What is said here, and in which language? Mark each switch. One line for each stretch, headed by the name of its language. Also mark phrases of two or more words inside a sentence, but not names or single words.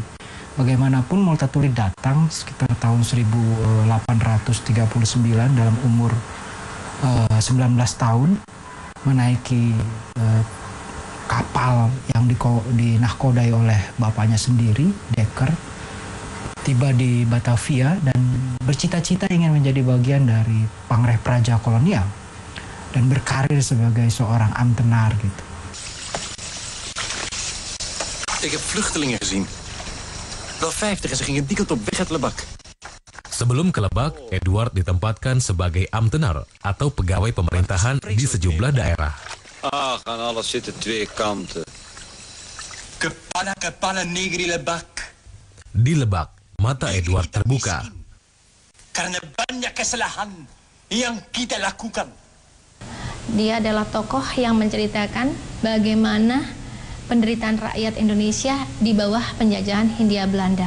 Indonesian: Bagaimanapun Multatuli datang sekitar tahun 1839 dalam umur 19 tahun, menaiki kapal yang dinahkodai oleh bapaknya sendiri, Dekker, tiba di Batavia dan bercita-cita ingin menjadi bagian dari Pangreh Praja kolonial dan berkarir sebagai seorang ambtenaar gitu.
Dutch: Ik heb vluchtelingen gezien. Wel 50 en ze gingen dikkeld op weg uit Lebak.
Indonesian: Sebelum ke Lebak, Edward ditempatkan sebagai ambtenaar atau pegawai pemerintahan di sejumlah daerah.
Dutch: Ach, aan alles zitten twee kanten.
Indonesian: Kepala negeri Lebak. Di Lebak, mata Edward terbuka. Karena banyak kesalahan yang kita lakukan. Dia adalah tokoh yang menceritakan bagaimana penderitaan rakyat Indonesia di bawah penjajahan Hindia Belanda.